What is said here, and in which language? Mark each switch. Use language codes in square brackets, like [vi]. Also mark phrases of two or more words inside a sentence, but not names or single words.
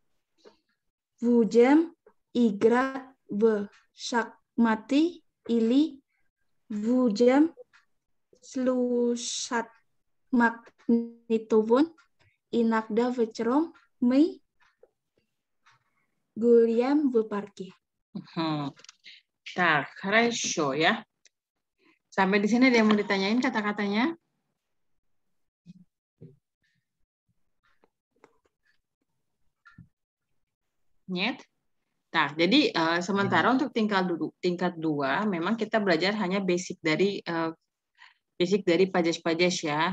[ru] Будем играть в шахматы или будем слушать магнитофон. Иногда вечером мы гуляем в парке. Так, хорошо ya. [id] Sampai di sini ada yang mau ditanyain kata-katanya? [ru] Nyet? [id] Nah, jadi sementara untuk tingkat 2 memang kita belajar hanya basic dari pajes-pajes ya.